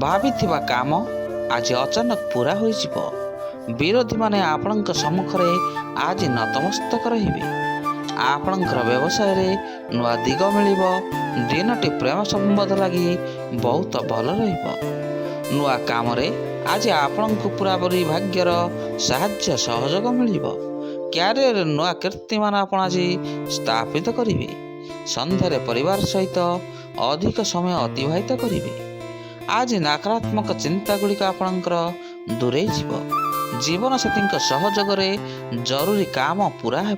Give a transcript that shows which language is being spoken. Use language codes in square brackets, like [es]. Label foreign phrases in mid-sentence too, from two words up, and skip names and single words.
[or] ଭାଭୀ କାମ ଆଜି ଅଚାନକ ପୂରା ହୋ। ବିରୋଧୀ ମାନେ ଆପଣଙ୍କ ସମ୍ମୁଖରେ ଆଜି ନତମସ୍ତକ ରହିବେ। ଆପଣଙ୍କର ବ୍ୟବସାୟରେ ନୂଆ ଦିଗ ମିଳିବ। ଦିନଟି ପ୍ରେମ ସମ୍ବନ୍ଧ ଲାଗି ବହୁତ ଭଲ ରହିବ। ନୂଆ କାମରେ ଆଜି ଆପଣଙ୍କ ପୂରାପୂରି ଭାଗ୍ୟର ସାହାଯ୍ୟ ସହଯୋଗ ମିଳିବ। କ୍ୟାରିୟରରେ ନୂଆ କୀର୍ତ୍ତିମାନ ଆପଣ ଆଜି ସ୍ଥାପିତ କରିବେ। ସନ୍ଧ୍ୟାରେ ପରିବାର ସହିତ ଅଧିକ ସମୟ ଅତିବାହିତ କରିବେ। ଆଜି ନକାରାତ୍ମକ ଚିନ୍ତା ଗୁଡ଼ିକ ଆପଣଙ୍କର ଦୂରେଇ ଯିବ। ଜୀବନସାଥୀଙ୍କ ସହଯୋଗରେ ଜରୁରୀ କାମ ପୁରା ହେବ।